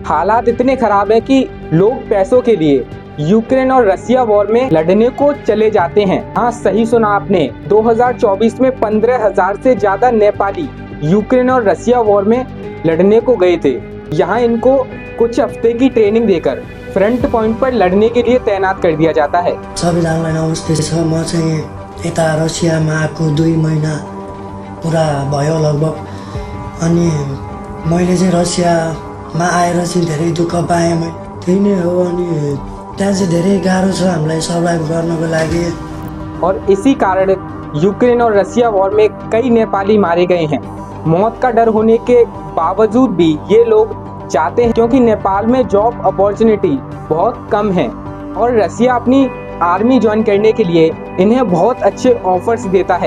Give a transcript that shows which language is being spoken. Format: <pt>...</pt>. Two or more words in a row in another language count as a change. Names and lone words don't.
<hi>हालात इतने खराब है कि लोग पैसों के लिए यूक्रेन और रसिया वॉर में लड़ने को चले जाते हैं। हाँ, सही सुना आपने, 2024 में 15,000 से ज्यादा नेपाली यूक्रेन और रसिया वॉर में लड़ने को गए थे। यहाँ इनको कुछ हफ्ते की ट्रेनिंग देकर</hi> <en>front point</en> <hi>पर लड़ने के लिए तैनात कर दिया जाता है।</hi> <ne>सबैजनालाई नमस्ते छ। म चाहिँ यता रसियामा आएको 2 महिना पुरा भयो लगभग। अनि मैले चाहिँ रसियामा आएर चाहिँ धेरै दुःख पाएँ। त्यही नै हो। अनि त्यहाँ चाहिँ धेरै गाह्रो छ हामीलाई सर्भाइभ गर्नको लागि।</ne> <hi>और इसी कारण यूक्रेन और रसिया वॉर में कई नेपाली मारे गए हैं। मौत का डर होने के बावजूद भी ये लोग जाते हैं, क्योंकि नेपाल में</hi> <en>job opportunity</en> <hi>बहुत कम है और रसिया अपनी आर्मी ज्वाइन करने के लिए इन्हें बहुत अच्छे ऑफर्स देता है।</hi>